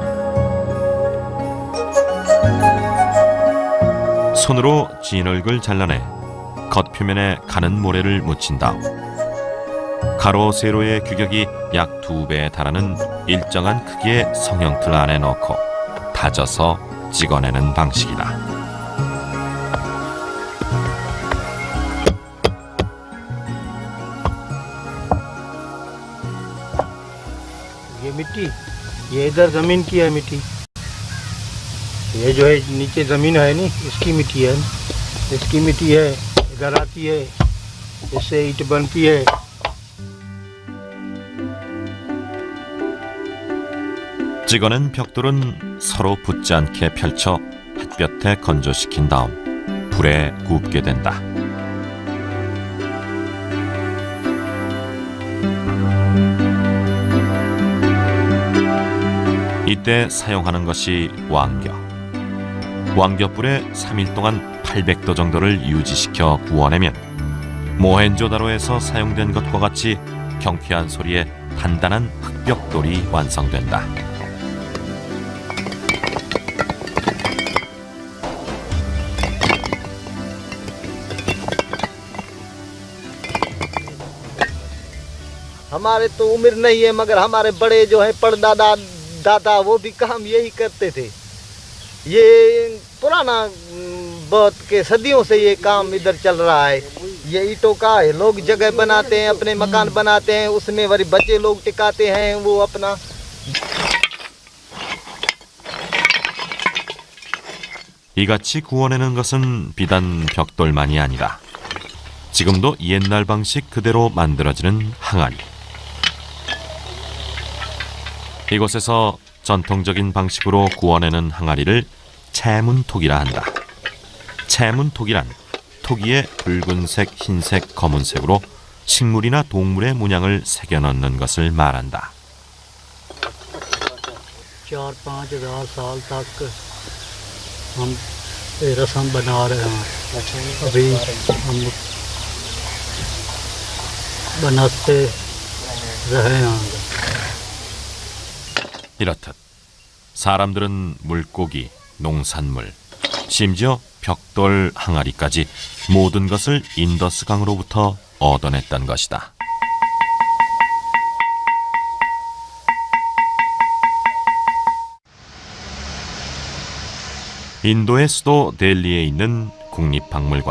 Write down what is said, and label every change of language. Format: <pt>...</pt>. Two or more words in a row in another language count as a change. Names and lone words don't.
<ko>손으로 진흙을 잘라내 겉표면에 가는 모래를 묻힌 다음 가로 세로의 규격이 약 2배에 달하는 일정한 크기의 성형틀 안에 넣고 다져서 찍어내는 방식이다.</ko> <hi>ये मिट्टी, ये इधर जमीन की है मिट्टी। ये जो है नीचे जमीन है नी, इसकी मिट्टी है। इसकी मिट्टी है, इधर आती है, इससे ईंट बनती है।</hi> <ko>찍어낸 벽돌은 서로 붙지 않게 펼쳐 햇볕에 건조시킨 다음 불에 굽게 된다. 이때 사용하는 것이 왕겨. 왕겨불에 3일 동안 800도 정도를 유지시켜 구워내면 모헨조다로에서 사용된 것과 같이 경쾌한 소리에 단단한 흑벽돌이 완성된다.</ko> <hi>हमारे तो उम्र नहीं है मगर हमारे बड़े जो है परदादा दादा वो भी काम यही करते थे। ये पुराना बहुत के सदियों से ये काम इधर चल रहा है। ये ईंटों का है, लोग जगह बनाते हैं, अपने मकान बनाते हैं, उसमें वही बच्चे लोग टिकाते हैं वो अपना।</hi> <ko>이같이 구워내는 것은 비단 벽돌만이 아니라 지금도 옛날 방식 그대로 만들어지는 항아리. 이곳에서 전통적인 방식으로 구워내는 항아리를 채문톡이라 한다. 채문톡이란 토기에 붉은색, 흰색, 검은색으로 식물이나 동물의 문양을 새겨 넣는 것을 말한다.</ko> <hi>4-5,000 साल तक हम ये रस्म बना रहे हैं अभी हम बनाते रहे हैं</hi> <ko>이렇듯 사람들은 물고기, 농산물, 심지어 벽돌 항아리까지 모든 것을 인더스 강으로부터 얻어냈던 것이다. 인도의 수도 델리에 있는 국립박물관.</ko>